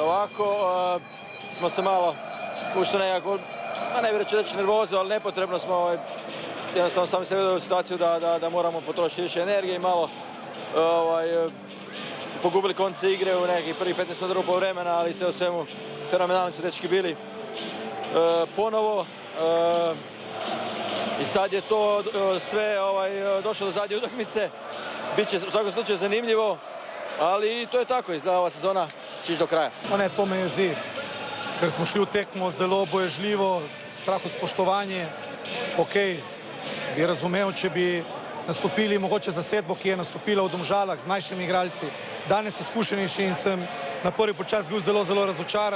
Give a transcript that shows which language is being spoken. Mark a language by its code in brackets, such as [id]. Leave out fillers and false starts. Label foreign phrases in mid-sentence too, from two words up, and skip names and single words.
[hr] Ovako smo se malo ušli nekako, ne bih reći nervozu, ali nepotrebno smo jednostavno sami se vidjeli u situaciju da moramo potrošiti više energije i malo pogubili konce igre u nekih prvih 15 minuta drugog poluvremena, ali sve u svemu fenomenalni su dečki bili ponovo. I sad je to sve došlo do zadnje utakmice. Biće u svakom slučaju zanimljivo, ali to je tako, izgleda ova sezona će ići do kraja. [sl] Ne, to me jezi, ker smo šli v tekmo zelo boježljivo, strahospoštovanje. Ok, bi razumel, če bi nastopili mogoče zasedbo, ki je nastopila v Domžalah z mlajšimi igralci. Danes izkušenejši in sem na prvi polčas bil zelo razočaran.